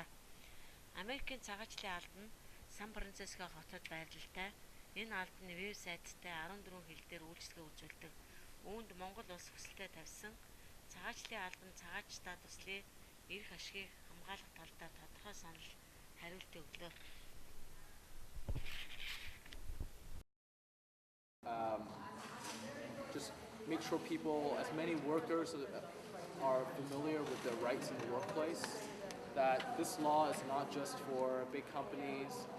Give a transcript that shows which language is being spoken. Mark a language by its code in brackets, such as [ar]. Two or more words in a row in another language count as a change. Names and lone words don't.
[mn] Америкийн цагаачлалын албан нь Сан Франциско хотод байрлалтай. Энэ албаны вебсайттай 14 хэл дээр үйлчлэгээ үзүүлдэг. Үүнд Монгол улс хүсэлтэд тавьсан цагаачлалын албан цагаачдаа туслах эрх ашгийг хамгаалах талаар тодорхой санал хариултыг өглөө. [en] Just make sure people, as many workers are familiar with their rights in the workplace, that this law is not just for big companies.